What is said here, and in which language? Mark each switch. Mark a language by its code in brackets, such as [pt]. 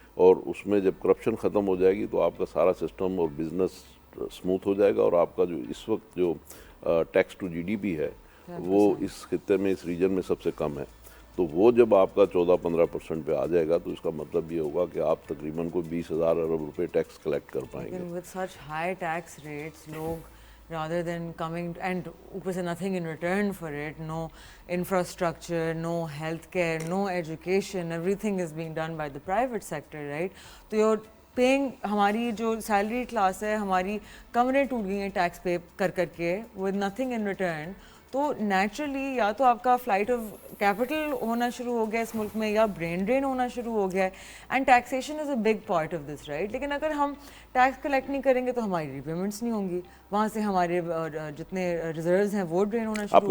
[ur] اور اس میں جب کرپشن ختم ہو جائے گی تو آپ کا سارا سسٹم اور بزنس اسموتھ ہو جائے گا. اور آپ کا جو اس وقت جو tax to جی D P ہے وہ اس خطے میں، اس ریجن میں سب سے کم ہے. تو وہ جب آپ کا 14-15% پہ آ جائے گا تو اس کا مطلب یہ ہوگا کہ آپ تقریباً کوئی 20,000 ارب روپے ٹیکس کلیکٹ کر پائیں گے. [en] لیکن with such high tax rates, لوگ rather than coming and [ur] اوپر سے [en] nothing in return for it, no infrastructure, no healthcare, no education, everything is being done by the private sector, right? [ur] تو [en] you're paying, [ur] ہماری جو salary class ہے ہماری کمریں ٹوٹ گئی ہیں ٹیکس پے کر کر کے [en] with nothing in return. [ur] تو نیچرلی یا تو آپ کا فلائٹ آف کیپٹل ہونا شروع ہو گیا اس ملک میں، یا برین ڈرین ہونا شروع ہو گیا ہے. [en] And taxation is a big part of this, right. [ur] لیکن اگر ہم ٹیکس کلیکٹ نہیں کریں گے تو ہماری ری پیمنٹس نہیں ہوں گی، وہاں سے ہمارے جتنے ریزروز ہیں وہ ڈرین ہونا شروع